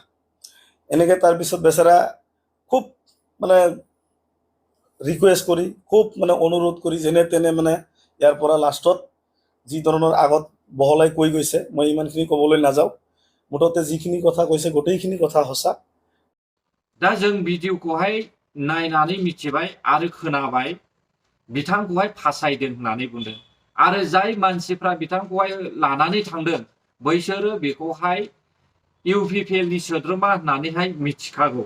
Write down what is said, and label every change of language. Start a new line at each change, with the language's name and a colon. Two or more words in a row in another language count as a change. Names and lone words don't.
Assamese: এনেকে তাৰপিছত বেচেৰা খুব মানে ৰিকুৱেষ্ট কৰি, খুব মানে অনুৰোধ কৰি যেনে তেনে মানে ইয়াৰ পৰা লাষ্টত যি ধৰণৰ আগত বহলাই কৈ গৈছে, মই ইমানখিনি ক'বলৈ নাযাওঁ। মুঠতে যিখিনি কথা কৈছে গোটেইখিনি কথা সঁচা।
Bodo: दा जों भिडिअखौहाय नायनानै मिथिबाय आरो खोनाबाय बिथांखौहाय फासायदों होननानै बुंदों। आरो जाय मानसिफ्रा बिथांखौहाय लानानै थांदों बैसोरो बेखौहाय इउपिपिएलनि सोद्रोमा होननानैहाय मिथिखागौ।